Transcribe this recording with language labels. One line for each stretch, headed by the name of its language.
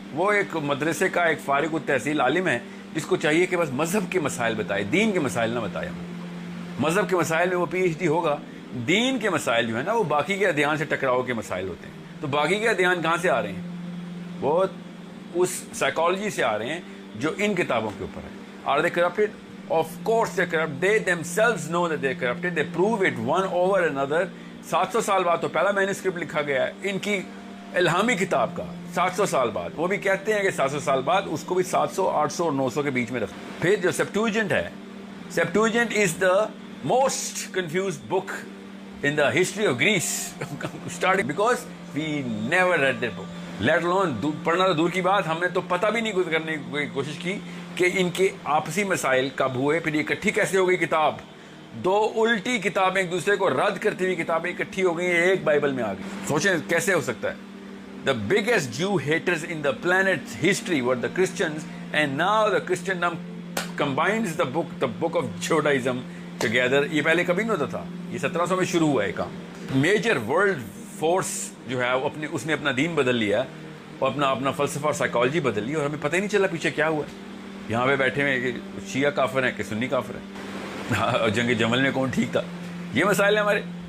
Urdu: وہ ایک مدرسے کا ایک فارغ التحصیل عالم ہے جس کو چاہیے کہ بس مذہب کے مسائل بتائے، دین کے مسائل نہ بتائے. مذہب کے مسائل میں وہ PhD ہوگا، دین کے مسائل جو ہے نا وہ باقی کے ادیان سے ٹکراؤ کے مسائل ہوتے ہیں. تو باقی کے ادیان کہاں سے آ رہے ہیں؟ وہ اس سائیکالوجی سے آ رہے ہیں جو ان کتابوں کے اوپر ہے.
English: Are they corrupted? Of course they're corrupt. They themselves know that they're corrupted. They prove it one over another.
Urdu: 700 سال بعد تو پہلا مینuscript لکھا گیا ہے ان کی الہامی کتاب کا، 700 سال بعد. وہ بھی کہتے ہیں کہ 700 سال بعد، اس کو بھی 700، 800 اور 900 کے بیچ میں رکھتے. پھر جو Septuagint ہے،
English: Septuagint is the most confused book in the history of Greece. Starting because we never read that book. Let alone
Urdu: پڑھنا تو دور کی بات، ہم نے تو پتہ بھی نہیں کرنے کی کوشش کی کہ ان کے آپسی مسائل کب ہوئے، پھر یہ اکٹھی کیسے ہو گئی کتاب. دو الٹی کتابیں ایک دوسرے کو رد کرتی ہوئی کتابیں اکٹھی ہو گئی، ایک بائبل میں آ گئی. سوچیں کیسے ہو سکتا ہے.
English: The biggest Jew haters in the planet's history were the Christians, and now the Christendom combines the book of Judaism together.
Urdu: یہ پہلے کبھی نہیں ہوتا تھا، یہ 1700 میں شروع ہوا ہے کام. میجر ورلڈ فورس جو ہے اس نے اپنا دین بدل لیا اور اپنا فلسفہ اور سائیکالوجی بدل لی، اور ہمیں پتہ ہی نہیں چلا پیچھے کیا ہوا ہے. یہاں پہ بیٹھے ہوئے کہ شیعہ کافر ہیں کہ سنی کافر ہیں، جنگ جمل میں کون ٹھیک تھا. یہ مسائل ہیں ہمارے.